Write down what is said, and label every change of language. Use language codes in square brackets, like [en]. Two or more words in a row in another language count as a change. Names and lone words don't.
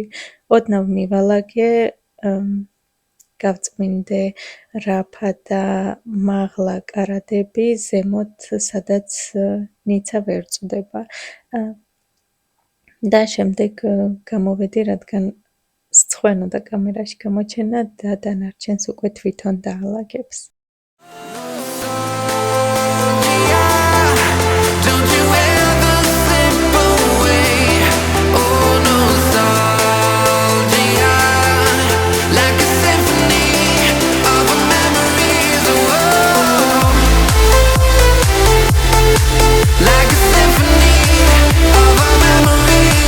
[ka] ოდნავ მივალაგე, გავწმინდე რაფა და მაღლა კარადები ზემოთ, სადაც ნიცა ვერ წვდება. და შემდეგ გამოვედი, რადგან სცხვენოდა კამერაში გამოჩენა და დანარჩენს უკვე თვითონ დაალაგებს. [en] Don't you ever slip away. Oh, nostalgia, like a symphony of our memories. Oh, like a symphony of our memories.